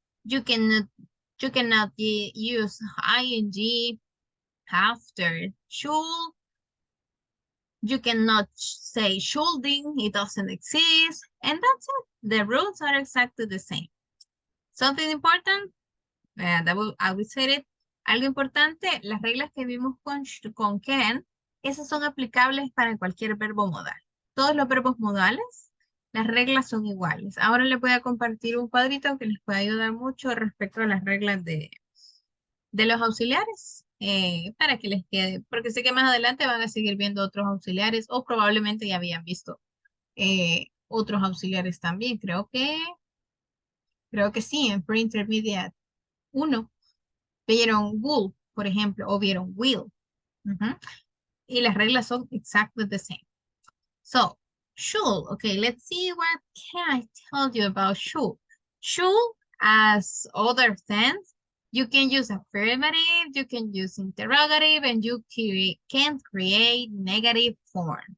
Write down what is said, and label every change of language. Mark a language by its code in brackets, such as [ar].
[en] You cannot use ing after should. You cannot say shoulding, it doesn't exist, and that's it. The rules are exactly the same. Something important, I will say it. [es] Algo importante, las reglas que vimos con can, esas son aplicables para cualquier verbo modal. Todos los verbos modales, las reglas son iguales. Ahora les voy a compartir un cuadrito que les puede ayudar mucho respecto a las reglas de los auxiliares, para que les quede, porque sé que más adelante van a seguir viendo otros auxiliares o probablemente ya habían visto otros auxiliares también. Creo que sí, en pre-intermediate 1 vieron will, por ejemplo, o vieron will. Ujú. Y las reglas son [en] exactly the same. So, should, okay, let's see what can I tell you about should. Should, as other sense, you can use affirmative, you can use interrogative, and you can create negative forms.